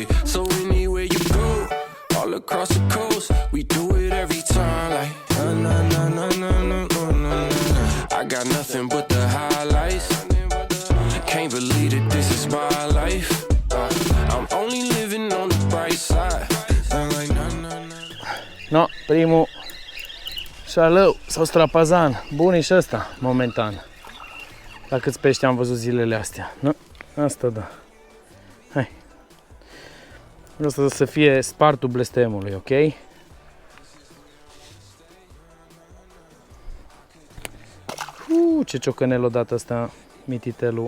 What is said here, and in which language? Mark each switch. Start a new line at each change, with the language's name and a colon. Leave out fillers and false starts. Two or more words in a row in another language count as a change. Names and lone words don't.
English: So anywhere you go, all across the coast, we do it every time. Like, nah, nah, nah, nah, nah, nah, nah, nah, nah. I got nothing but the highlights. Can't believe that this is my life. I'm only living on the bright side. I'm like, nah, nah, nah.
Romanian: No, primul șalău sau strapazan. Bun e și ăsta, momentan. La câți pești am văzut zilele astea. Nu? Asta da. Hai. Vreau să fie spartul blestemului, ok? Ce ciocănel o dată asta, mititelul.